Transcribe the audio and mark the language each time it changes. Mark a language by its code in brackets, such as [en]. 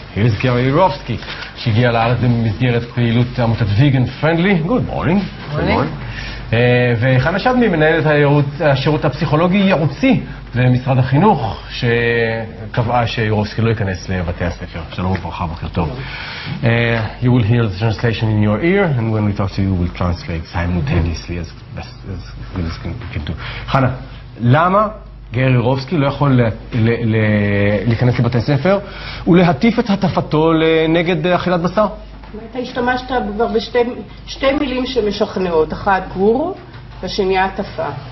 [he] Here's גרי יורובסקי, שהגיע לארץ במסגרת פעילות עמותת Vegan Friendly. [en] Good morning. Good morning. [he] וחנה שדמי, מנהלת השירות הפסיכולוגי ייעוצי למשרד החינוך, שקבעה שיורובסקי לא ייכנס לבתי הספר. שלום וברכה, בוקר טוב. [en] You will hear the translation in your ear, and when we talk to you, we'll translate simultaneously as good as we can do. [he] חנה, למה גרי יורובסקי לא יכול להיכנס לבתי ספר ולהטיף את הטפתו נגד אכילת בשר? אתה השתמשת כבר בשתי מילים שמשכנעות, אחת גורו והשנייה הטפה.